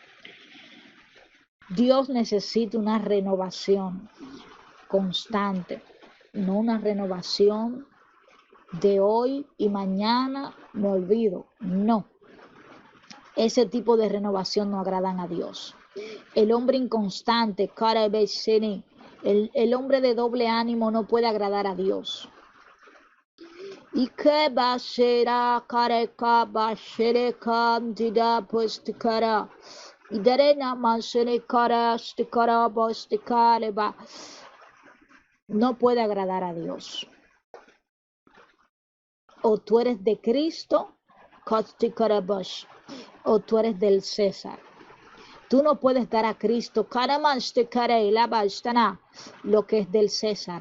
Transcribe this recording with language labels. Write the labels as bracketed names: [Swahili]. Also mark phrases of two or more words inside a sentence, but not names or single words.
[Spanish] Dios necesita una renovación constante, no una renovación de hoy y mañana me olvido. No, ese tipo de renovación no agradan a Dios. El hombre inconstante, el hombre de doble ánimo no puede agradar a Dios. Y que bashera kareka bashere kam dida postikara idarena mashere kara stikara postikara, no puede agradar a Dios. O tú eres de Cristo, o tú eres del César. Tú no puedes dar a Cristo lo que es del César.